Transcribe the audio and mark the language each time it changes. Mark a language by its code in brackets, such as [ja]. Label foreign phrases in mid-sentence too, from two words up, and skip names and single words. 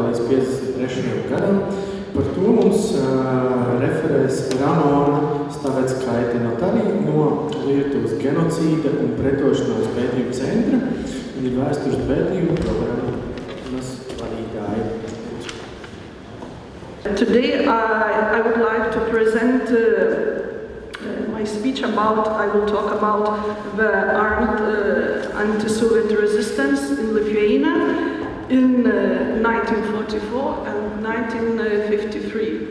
[lv] līdz 53. gadam, par to mums referēs Ramona Staveckaitė-Notari no Lietuvas Genocīda un pretošanās pētījumu centra un ir Vēstures pētījumu programmas vadītāja. [en] Today I would like to present my speech I will talk about the armed anti-Soviet resistance in Lithuania in 1944 and 1953.